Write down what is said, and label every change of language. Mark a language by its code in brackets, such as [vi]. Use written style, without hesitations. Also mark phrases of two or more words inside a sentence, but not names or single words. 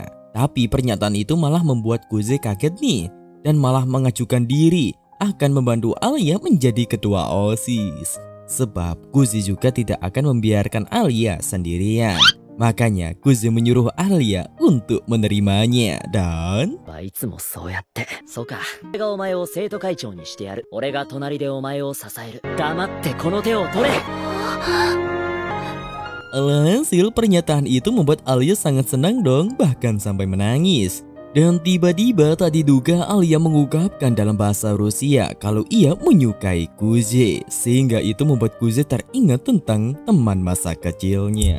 [id] Tapi pernyataan itu malah membuat Kuze kaget nih dan malah mengajukan diri akan membantu Alia menjadi ketua OSIS. Sebab Kuze juga tidak akan membiarkan Alia sendirian. Makanya Kuze menyuruh Alia untuk menerimanya dan [ja] いつもそうやって。そうか。俺がお前を生徒会長にしてやる。俺が隣でお前を支える。黙ってこの手を取れ。 [id] Alhasil pernyataan itu membuat Alia sangat senang dong, bahkan sampai menangis. Dan tiba-tiba tak diduga Alia mengungkapkan dalam bahasa Rusia kalau ia menyukai Kuze. Sehingga itu membuat Kuze teringat tentang teman masa kecilnya.